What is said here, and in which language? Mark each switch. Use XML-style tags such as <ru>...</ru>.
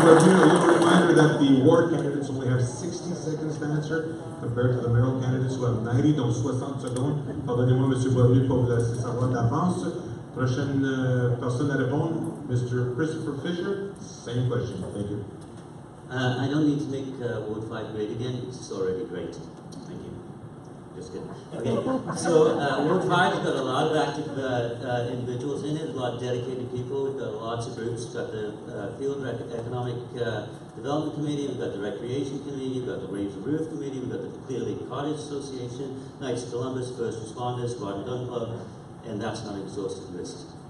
<en>Verner. A little reminder that the ward candidates only have 60 seconds to answer compared to the mayoral candidates who have 90,</en> <fr>donc 60 secondes. Pardonnez-moi, M. Verner, pour vous laisser savoir d'avance. Prochaine personne à répondre, Mr.</fr> <en>Christopher Fisher. Same question. Thank you. I don't need to make Ward 5 great again. It's already great. Thank you. Just kidding. Okay, so Ward 5's got a lot of active individuals in it, a lot of dedicated people. We've got lots of groups. We've got the Field Economic Development Committee, we've got the Recreation Committee, we've got the Raise the Roof Committee, we've got the Clear Lake Cottage Association, Knights of Columbus, First Responders, Garden Gun Club, and that's not an exhaustive list.</en>